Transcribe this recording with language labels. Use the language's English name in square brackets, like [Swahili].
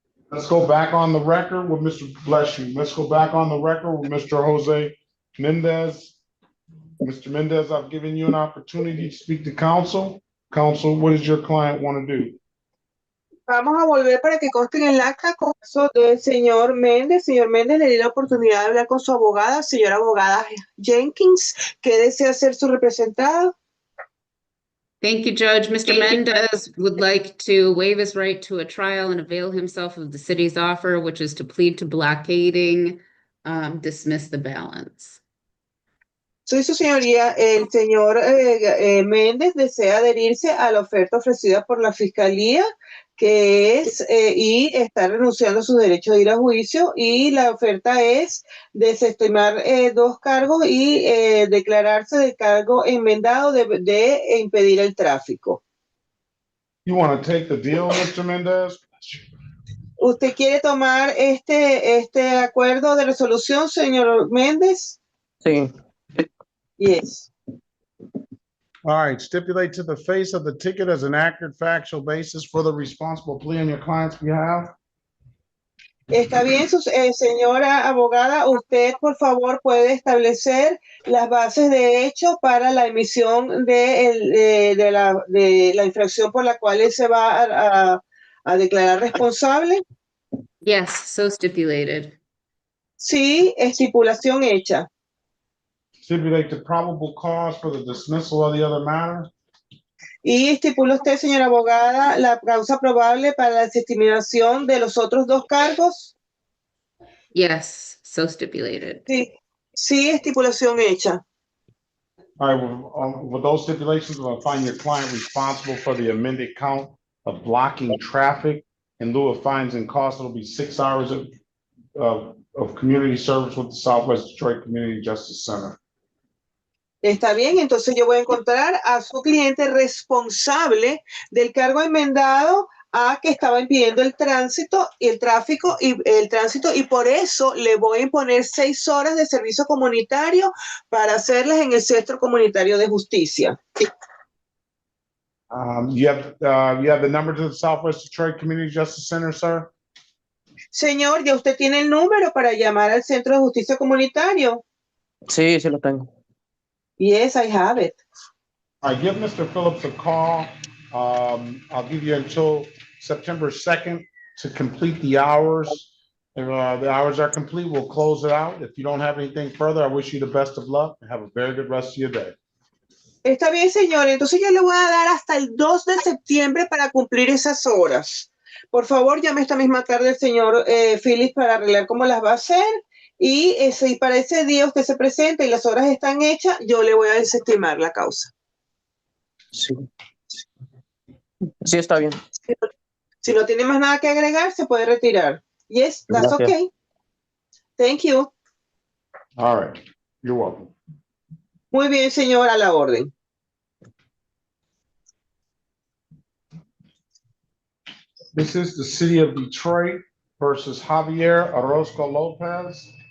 [English] Let's go back on the record with Mr. Bless you. Let's go back on the record with Mr. Jose Mendez. Mr. Mendez, I've given you an opportunity to speak to counsel. Counsel, what does your client want to do? [Spanish] Vamos a volver para que conste en el acta con eso del señor Méndez. Señor Méndez, le di la oportunidad de hablar con su abogada, señora abogada Jenkins. ¿Qué desea ser su representado? [English] Thank you, Judge. Mr. Mendez would like to waive his right to a trial and avail himself of the city's offer, which is to plead to blockading, dismiss the balance. [Spanish] Soy su señoría, el señor Méndez desea adherirse a la oferta ofrecida por la fiscalía, que es, y está renunciando a su derecho de ir a juicio, y la oferta es desestimar 2 cargos y declararse del cargo enmendado de impedir el tráfico. [English] You want to take the deal, Mr. Mendez? [Spanish] ¿Usted quiere tomar este acuerdo de resolución, señor Méndez? Sí. [English] Yes. All right, stipulate to the face of the ticket as an accurate factual basis for the responsible plea on your client's behalf. [Spanish] Está bien, señora abogada, usted por favor puede establecer las bases de hecho para la emisión de la infracción por la cual él se va a declarar responsable. [English] Yes, so stipulated. [Spanish] Sí, estipulación hecha. [English] Stipulate the probable cause for the dismissal of the other matter. [Spanish] Y estipula usted, señora abogada, la causa probable para la desestimación de los otros dos cargos. [English] Yes, so stipulated. [Spanish] Sí, sí, estipulación hecha. [English] All right, with those stipulations, we'll find your client responsible for the amended count of blocking traffic in lieu of fines and costs. It'll be 6 hours of community service with the Southwest Detroit Community Justice Center. [Spanish] Está bien, entonces yo voy a encontrar a su cliente responsable del cargo enmendado a que estaba impidiendo el tránsito y el tráfico y el tránsito, y por eso le voy a imponer 6 horas de servicio comunitario para hacerlas en el Centro Comunitario de Justicia. [English] You have the number to the Southwest Detroit Community Justice Center, sir? [Spanish] Señor, ya usted tiene el número para llamar al Centro de Justicia Comunitario. Sí, sí lo tengo. [English] Yes, I have it. All right, give Mr. Phillips a call. I'll give you until September 2nd to complete the hours. If the hours are complete, we'll close it out. If you don't have anything further, I wish you the best of luck and have a very good rest of your day. [Spanish] Está bien, señor. Entonces yo le voy a dar hasta el 2 de septiembre para cumplir esas horas. Por favor, llame esta misma tarde al señor Phillips para arreglar cómo las va a hacer. Y para ese día usted se presenta y las horas están hechas, yo le voy a desestimar la causa. Sí. Sí, está bien. Si no tiene más nada que agregar, se puede retirar. [English] Yes, that's [Spanish] Gracias. [English] okay. Thank you. All right, you're welcome. [Spanish] Muy bien, señor, a la orden. [English] This is the city of Detroit versus Javier Orozco Lopez.